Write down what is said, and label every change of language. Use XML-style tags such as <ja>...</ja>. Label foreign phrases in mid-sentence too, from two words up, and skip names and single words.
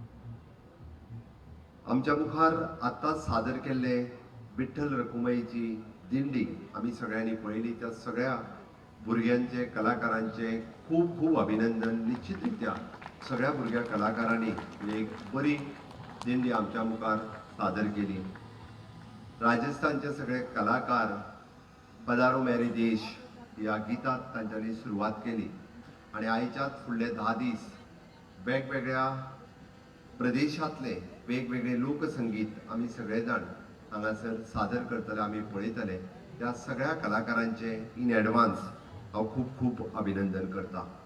<kok>आमच्या मुखार आतांच सादर केल्ले विठ्ठल रखुमाईची दिंडी आमी सगळ्यांनी पळयली. त्या सगळ्या भुरग्यांचे कलाकारांचे खूब खूब अभिनंदन. निश्चितरित्या सगळ्या भुरग्या कलाकारांनी एक बरी दिंडी आमच्या मुखार सादर केली. राजस्थानचे सगळे कलाकार पधारो मेरे देश या गितांत तांच्यांनी सुरवात केली आणि आयच्याच फुडले 10 दीस वेगवेगळ्या प्रदेशांतले वेगवेगळे लोकसंगीत आमी सगळेजाण हांगासर सादर करतले, आमी पळयतले. त्या सगळ्या कलाकारांचे</kok> <en>in advance</en> <kok>हांव खूब खूब अभिनंदन करता.</kok>